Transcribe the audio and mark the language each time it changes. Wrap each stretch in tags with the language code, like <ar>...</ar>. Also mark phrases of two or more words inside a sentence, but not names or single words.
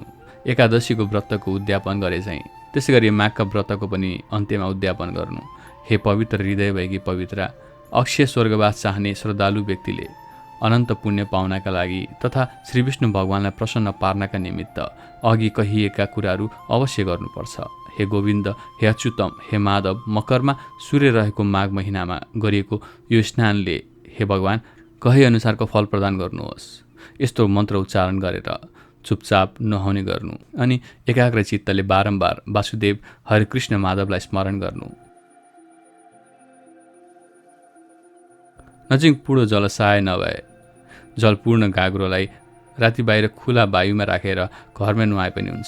<ne>एकादशीको व्रतको उद्यापन गरे चाहिँ त्यसै गरी माघका व्रतको पनि अन्त्यमा उद्यापन गर्नु। हे पवित्र हृदय भएकी पवित्र, अक्षय स्वर्गवास चाहने श्रद्धालु व्यक्तिले अनन्त पुण्य पाउनका लागि तथा श्री विष्णु भगवानलाई प्रसन्न पार्नका निमित्त अघि कहिएका कुराहरू अवश्य गर्नुपर्छ। हे गोविन्द, हे अच्युतम, हे माधव, मकरमा सूर्य रहेको माघ महिनामा गरिएको यो स्नानले हे भगवान कहे अनुसारको फल प्रदान गर्नुहोस्। यस्तो मन्त्र उच्चारण गरेर चुपचाप नुहाउने गर्नु अनि एकाग्र चित्तले बारम्बार वासुदेव हरिकृष्ण माधवलाई स्मरण गर्नु। नजिक पूर्ण जलसाय नभए जलपूर्ण गाग्रोलाई राति बाहिर खुला वायुमा राखेर घरमै नुहाए पनि हुन्छ।</ne>